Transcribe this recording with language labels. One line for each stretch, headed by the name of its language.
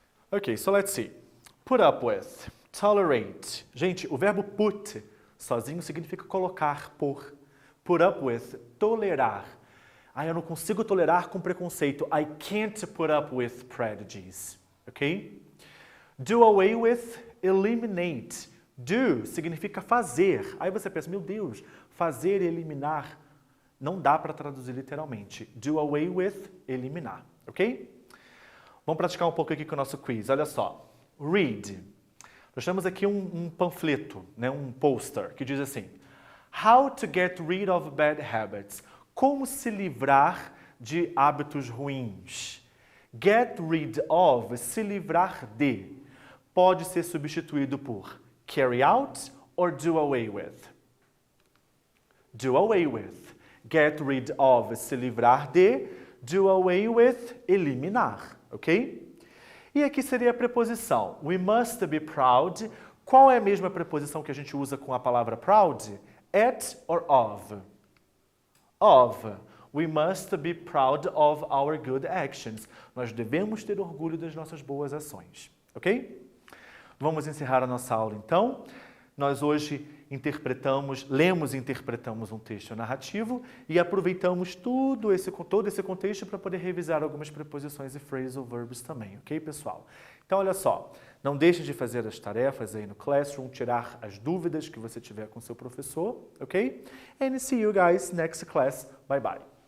English: Ok, so let's see. Put up with, tolerate.
Portuguese: Gente, o verbo put sozinho significa colocar, pôr. Put up with, tolerar. Eu não consigo tolerar com preconceito.
English: I can't put up with prejudice. Ok? Do away with, eliminate.
Portuguese: Do significa fazer. Aí você pensa, meu Deus, fazer e eliminar. Não dá para traduzir literalmente. Do away with, eliminar. Ok? Vamos praticar um pouco aqui com o nosso quiz. Olha só. Read. Nós temos aqui um panfleto, né, um poster, que diz assim:
English: How to get rid of bad habits.
Portuguese: Como se livrar de hábitos ruins. Get rid of, se livrar de, pode ser substituído por carry out or do away with. Do away with. Get rid of, se livrar de. Do away with, eliminar. Ok? E aqui seria a preposição.
English: We must be proud.
Portuguese: Qual é a mesma preposição que a gente usa com a palavra proud?
English: At or of? Of. We must be proud of our good actions.
Portuguese: Nós devemos ter orgulho das nossas boas ações. Ok? Vamos encerrar a nossa aula então. Nós hoje lemos e interpretamos um texto narrativo e aproveitamos todo esse contexto para poder revisar algumas preposições e phrasal verbs também, ok, pessoal? Então, olha só, não deixe de fazer as tarefas aí no Classroom, tirar as dúvidas que você tiver com seu professor, ok?
English: And see you guys next class. Bye, bye.